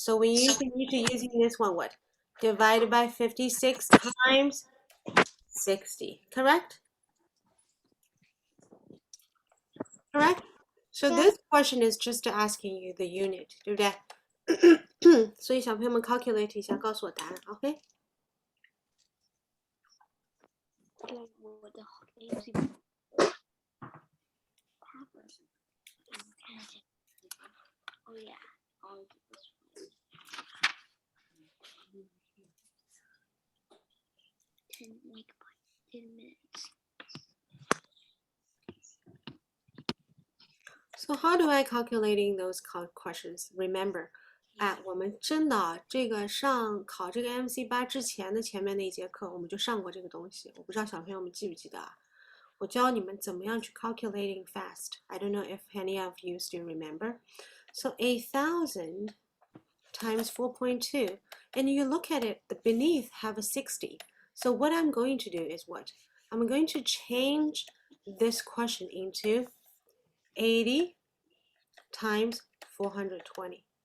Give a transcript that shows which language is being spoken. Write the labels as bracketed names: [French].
[English] So we usually need to using this one, what? Divided by 56 times 60, correct? Correct? So Yeah. this question is just asking you the unit, [Chinese] 对不对？所以小朋友们 calculate 一下，告诉我答案，OK？我的 AMC [English] Oh yeah. I'll do this one. 10 megabytes, 10 minutes. So how do I calculating those questions? [Chinese] Remember, 我们真的这个考这个 MC8之前的前面那节课，我们就上过这个东西。我不知道小朋友们记不记得啊？我教你们怎么样去 [English] calculating fast. I don't know if any of you still remember. So 8,000 times 4.2, and you look at it, the beneath have a 60. So what I'm going to do is what? I'm going to change this question into 80 times 420.